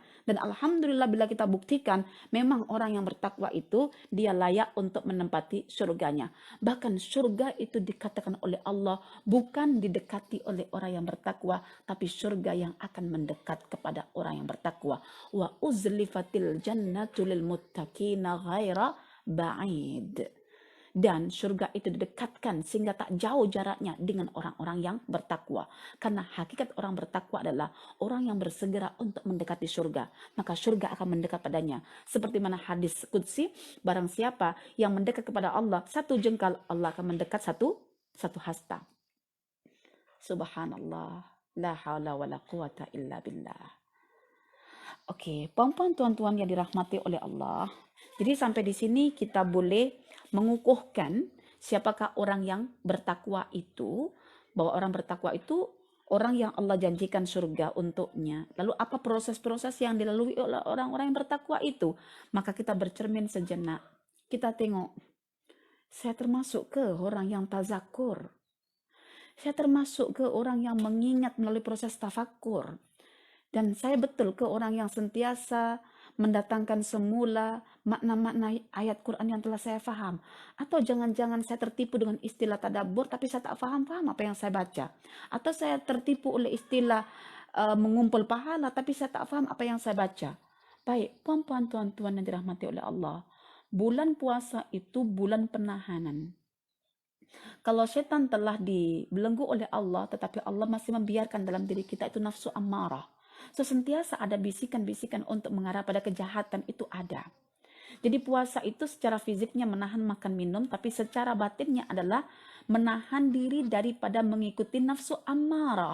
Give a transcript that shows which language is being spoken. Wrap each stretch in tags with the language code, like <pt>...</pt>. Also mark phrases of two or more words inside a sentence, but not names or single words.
<ms>Dan alhamdulillah bila kita buktikan, memang orang yang bertakwa itu dia layak untuk menempati surganya. Bahkan surga itu dikatakan oleh Allah bukan didekati oleh orang yang bertakwa, tapi surga yang akan mendekat kepada orang yang bertakwa.</ms> <ar>وأزلفت الجنة للمتقين غير بعيد.</ar> <ms>Dan surga itu didekatkan sehingga tak jauh jaraknya dengan orang-orang yang bertakwa. Karena hakikat orang bertakwa adalah orang yang bersegera untuk mendekati surga. Maka surga akan mendekat padanya. Seperti mana hadis qudsi, barang siapa yang mendekat kepada Allah, satu jengkal, Allah akan mendekat satu hasta. Subhanallah.</ms> <ar>لا حول ولا قوة إلا بالله.</ar> <ms>Oke, puan-puan tuan-tuan yang dirahmati oleh Allah. Jadi sampai di sini kita boleh mengukuhkan siapakah orang yang bertakwa itu, bahwa orang bertakwa itu orang yang Allah janjikan surga untuknya. Lalu apa proses-proses yang dilalui oleh orang-orang yang bertakwa itu? Maka kita bercermin sejenak. Kita tengok, saya termasuk ke orang yang tazakur? Saya termasuk ke orang yang mengingat melalui proses tafakur? Dan saya betul ke orang yang sentiasa mendatangkan semula makna-makna ayat Quran yang telah saya faham? Atau jangan-jangan saya tertipu dengan istilah tadabbur tapi saya tak faham-faham apa yang saya baca? Atau saya tertipu oleh istilah mengumpul pahala tapi saya tak faham apa yang saya baca? Baik, puan-puan tuan-tuan yang dirahmati oleh Allah, bulan puasa itu bulan penahanan. Kalau setan telah dibelenggu oleh Allah, tetapi Allah masih membiarkan dalam diri kita itu nafsu ammarah. So, sentiasa ada bisikan-bisikan untuk mengarah pada kejahatan itu ada. Jadi puasa itu secara fisiknya menahan makan minum, tapi secara batinnya adalah menahan diri daripada mengikuti nafsu ammarah.</ms>